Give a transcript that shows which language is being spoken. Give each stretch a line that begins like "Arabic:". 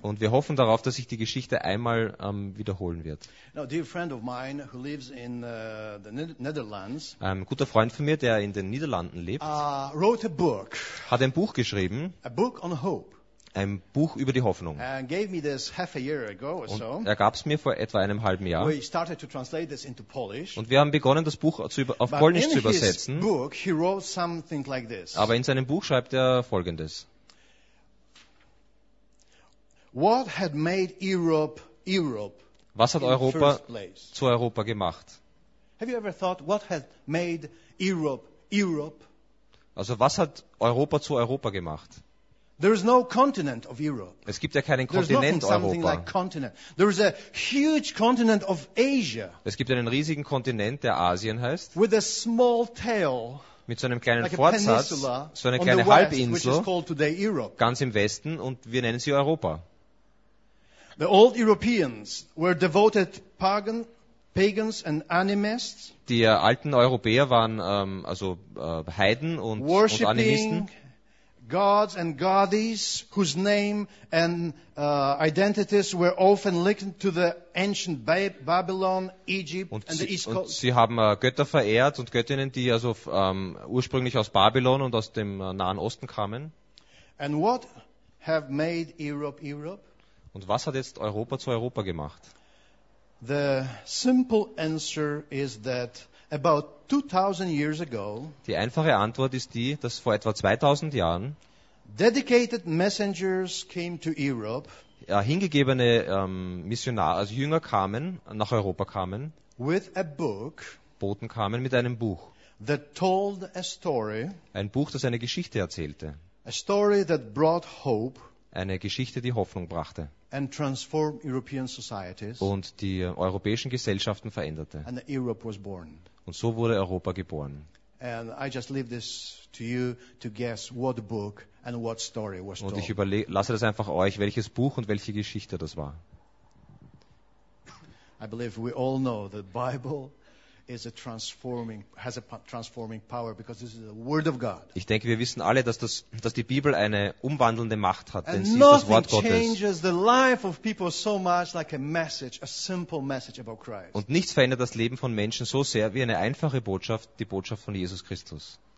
German: Und wir hoffen darauf, dass sich die Geschichte einmal wiederholen wird.
English: Now, dear friend of mine who lives in the Netherlands.
German: Guter Freund von mir, der in den Niederlanden lebt.
English: Wrote a book.
German: Hat ein Buch geschrieben.
English: A book on hope.
German: Ein Buch über die Hoffnung.
English: And gave me this half a year ago or so.
German: Und er gab es mir vor etwa einem halben Jahr.
English: We started to translate this into Polish.
German: Und wir haben begonnen, das Buch auf Polnisch zu übersetzen.
English: But in his book, he wrote something like this.
German: Aber in seinem Buch schreibt er Folgendes.
English: What had made Europe?
German: Was hat Europa zu Europa gemacht?
English: Have you ever thought what had made Europe?
German: Also was hat Europa zu Europa gemacht?
English: There is no continent of Europe.
German: Es gibt ja keinen Kontinent Europa.
English: Like continent. There is a huge continent of Asia.
German: Es gibt einen riesigen Kontinent, der Asien heißt.
English: With a small tail.
German: Mit so einem kleinen Fortsatz, so eine kleine Halbinsel, ganz im Westen, und wir nennen sie Europa.
English: The old Europeans were devoted pagans and animists.
German: Die alten Europäer waren Heiden und Animisten.
English: Gods and goddesses whose name and identities were often linked to the ancient Babylon, Egypt and the East Coast.
German: Sie haben Götter verehrt und Göttinnen, die also ursprünglich aus Babylon und aus dem Nahen Osten kamen.
English: And what have made Europe Europe?
German: Und was hat jetzt Europa zu Europa gemacht?
English: The simple answer is that about 2000 years ago.
German: Die einfache Antwort ist die, dass vor etwa 2000 Jahren
English: dedicated messengers came to Europe.
German: Hingegebene Missionare, also Jünger kamen, nach Europa kamen.
English: With a book.
German: Boten kamen mit einem Buch.
English: That told a story.
German: Ein Buch, das eine Geschichte erzählte.
English: A story that brought hope.
German: Eine Geschichte, die Hoffnung brachte.
English: And transformed European societies.
German: Und die europäischen Gesellschaften veränderte.
English: And Europe was born.
German: Und so wurde Europa geboren.
English: And I just leave this to you to guess what book and what story was told.
German: Und ich lasse das einfach euch, welches Buch und welche Geschichte das war.
English: I believe we all know the Bible is a transforming has a transforming power because this is the word of God.
German: Ich denke, wir wissen alle, dass die Bibel eine umwandelnde Macht hat, denn sie ist das Wort Gottes.
English: And nothing changes the life of people so much like a message, a simple message about Christ.
German: Und nichts verändert das Leben von Menschen so sehr wie eine einfache Botschaft, die Botschaft von Jesus Christus.